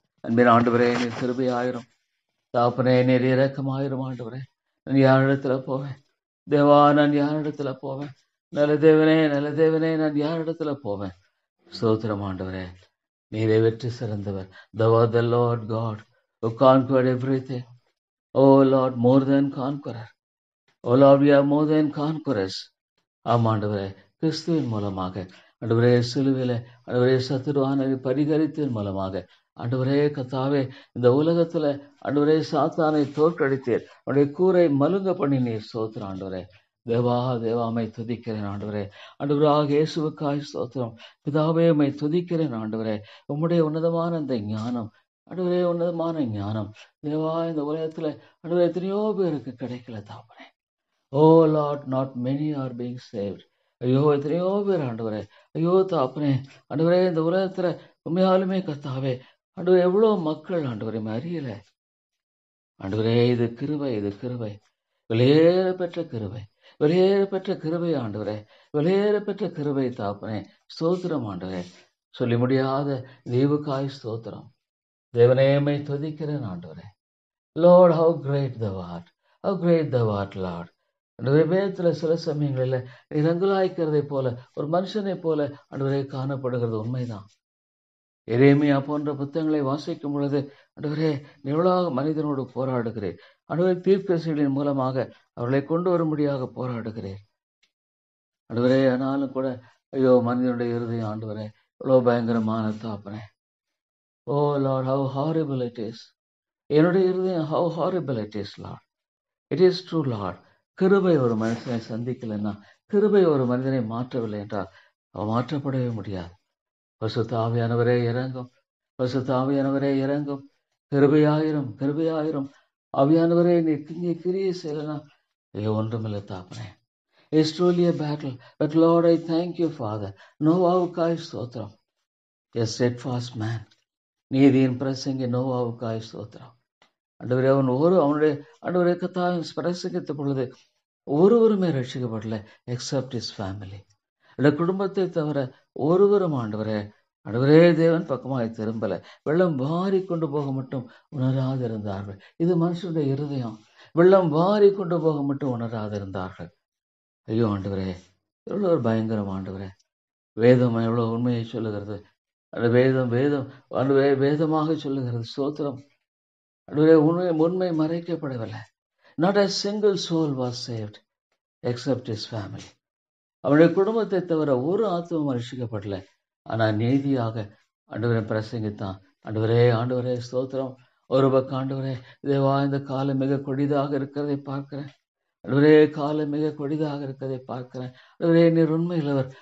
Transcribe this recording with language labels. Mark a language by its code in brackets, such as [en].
[ta] அன்பின் ஆண்டவரே, நீர் கிருபையாயிரும். தாப்பனே, நீர் இரக்கமாயிரும் ஆண்டவரே. நான் யாரிடத்துல போவேன் தேவா? நான் யாரிடத்துல போவேன்? நல்ல தேவனே, நல்ல தேவனே, நான் யாரிடத்துல போவேன்? ஸ்தோத்திரம் ஆண்டவரே, நீரே வெற்றி சிறந்தவர். [en] Thou art the Lord God who conquered everything. Oh Lord, more than conqueror. Oh Lord, we are more than conquerors. [ta] ஆமாண்டவரே, கிறிஸ்துவின் மூலமாக ஆண்டவரே, சிலுவையில ஆண்டவரே சத்துருவானவை பரிகரித்ததன் மூலமாக ஆண்டவரே கத்தாவே, இந்த உலகத்துல ஆண்டவரே சாத்தானை தோற்கடித்தீர். அவருடைய கூரை மலுங்க பண்ணினீர். ஸ்தோத்திரம் ஆண்டவரே. தேவா தேவாமை துதிக்கிறேன் ஆண்டவரே. ஆண்டவராக இயேசுவுக்காய் ஸ்தோத்திரம். பிதாவே, உம்மை துதிக்கிறேன் ஆண்டவரே. உம்முடைய உன்னதமான அந்த ஞானம் ஆண்டவரே, உன்னதமான ஞானம் தேவா, இந்த உலகத்துல ஆண்டவரே எத்தனையோ பேருக்கு கிடைக்கல தாப்பனே. [en] Oh lord, not many are being saved. [ta] ஐயோ, எத்தனையோ பேர் ஆண்டவரே, ஐயோ தாப்பனே ஆண்டவரே, இந்த உலகத்துல உண்மையாலுமே கத்தாவே ஆண்டவரே, எவ்வளோ மக்கள் ஆண்டவரே அறியல ஆண்டவரே. இது கிருபை, இது கிருபை, வெளியேற பெற்ற கிருபை, வெளியேற பெற்ற கிருபை ஆண்டவரே, வெளியேற பெற்ற கிருபை தாப்பனே. ஸ்தோத்திரம் ஆண்டவரே. சொல்லி முடியாத தேவுக்காய் ஸ்தோத்திரம். தேவனேமை துதிக்கிறேன் ஆண்டவரே. [en] Lord, how great thou art, how great thou art lord. [ta] ஆண்டவரே, வேதத்துல சில சமயங்களில் ரங்கலாய்க்கிறதை போல ஒரு மனுஷனை போல ஆண்டவரே காணப்படுகிறது. உண்மைதான். எரேமியா போன்ற புத்தகங்களை வாசிக்கும் பொழுது ஆண்டவரே, எவ்வளவு மனிதனோடு போராடுகிறேன் ஆண்டவரே, தீர்க்கதரிசிகளின் மூலமாக அவர்களை கொண்டு வரும்படியாக போராடுகிறேன் ஆண்டவரே. ஆனாலும் கூட ஐயோ, மனிதனுடைய இருதயம் ஆண்டவரே எவ்வளவு பயங்கரமான தாப்பனே. [en] Oh lord, how horrible it is. [ta] என்னுடைய இருதயம் [en] How horrible it is lord. It is true lord. [ta] கிருபை ஒரு மனுஷனை சந்திக்கலைன்னா, கிருபை ஒரு மனிதனை மாற்றவில்லை என்றால் அவன் மாற்றப்படவே முடியாது. பரிசுத்த ஆவியானவரே இறங்கும், பரிசுத்த ஆவியானவரே இறங்கும். கிருபையாயிரும், கிருபையாயிரும். ஆவியானவரே, நீ இங்கே கிரியை செய்யலாம். ஐயோ, ஒன்றுமில்லை தாப்பனே. [en] It's truly a battle, but Lord, I thank you, Father. [ta] நோவாவுக்காய் ஸ்தோத்திரம். [en] A steadfast man. [ta] நீதியின் பிரசங்கி நோவாவுக்காய் ஸ்தோத்திரம். ஆண்டவரே, அவனுடைய ஆண்டவரே கத்தாய் பிரசங்கித்த பொழுது ஒருவருமே ரட்சிக்கப்படல, [en] Except his family. [ta] அந்த குடும்பத்தை தவிர ஒருவரும் ஆண்டவரே ஆண்டவரே தேவன் பக்கமாய் திரும்பல. வெள்ளம் வாரி கொண்டு போக மட்டும் உணராதிருந்தார்கள். இது மனுஷனுடைய இருதயம். வெள்ளம் வாரி கொண்டு போக மட்டும் உணராதிருந்தார்கள். ஐயோ ஆண்டவரே, எவ்வளோ ஒரு பயங்கரம் ஆண்டவரே. வேதம் எவ்வளோ உண்மையை சொல்லுகிறது. அந்த வேதம் வேதம் ஆண்டவரே வேதமாக சொல்லுகிறது. ஸ்தோத்திரம் ஆண்டவரே. உண்மை மறைக்கப்படவில்லை. [en] Not a single soul was saved except his family. [ta] அவனுடைய குடும்பத்தை தவிர ஒரு ஆத்மாவும் ரட்சிக்கப்படல. ஆனால் நீதியாக ஆண்டவரை பிரசங்கித்தான். ஆண்டவரே, ஆண்டவரே ஸ்தோத்திரம். ஒரு பக்கம் ஆண்டவரே, தேவா, இந்த காலம் மிக கொடிதாக இருக்கிறதை பார்க்கிறேன். ஆண்டவரே, காலம் மிக கொடிதாக இருக்கிறதை பார்க்கிறேன். ஆண்டவரே, நீர் உண்மையில்லவர்.